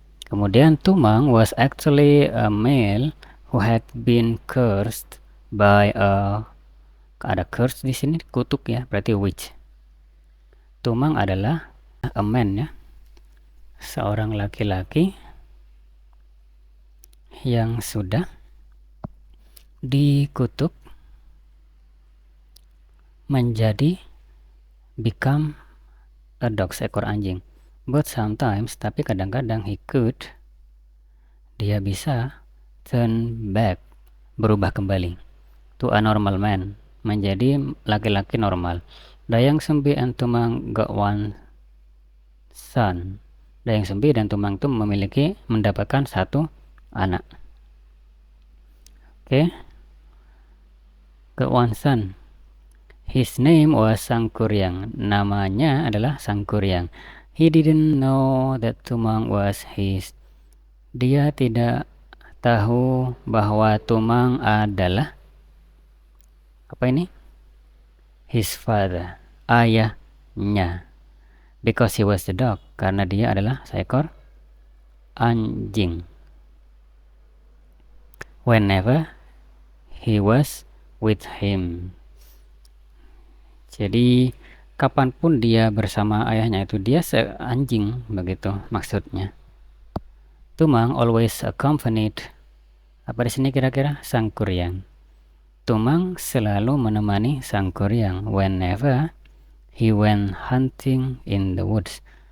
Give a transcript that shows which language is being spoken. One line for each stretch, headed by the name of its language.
English: Kemudian Tumang was actually a male who had been cursed by
Indonesian: ada curse di sini, kutuk ya, berarti
English: witch.
Indonesian: Tumang adalah
English: a man
Indonesian: ya, seorang laki-laki yang sudah dikutuk menjadi
English: become a dog,
Indonesian: seekor anjing.
English: But sometimes,
Indonesian: tapi kadang-kadang dia bisa
English: turn back,
Indonesian: berubah kembali
English: to a normal man,
Indonesian: menjadi laki-laki normal.
English: Dayang Sumbi and Tumang got one son.
Indonesian: Dayang Sumbi dan Tumang itu mendapatkan satu anak.
English: Oke. Got one son. His name was Sangkuriang.
Indonesian: Namanya adalah Sangkuriang.
English: He didn't know that Tumang was his.
Indonesian: Dia tidak tahu bahwa Tumang adalah apa ini?
English: His father, ayahnya. Because he was the dog,
Indonesian: karena dia adalah seekor anjing.
English: Whenever he was with him.
Indonesian: Jadi kapanpun dia bersama ayahnya itu dia anjing, begitu maksudnya.
English: Tumang always accompanied.
Indonesian: Apa di sini kira-kira? Sangkuriang. Tumang selalu menemani Sangkuriang whenever
English: he went hunting in the woods.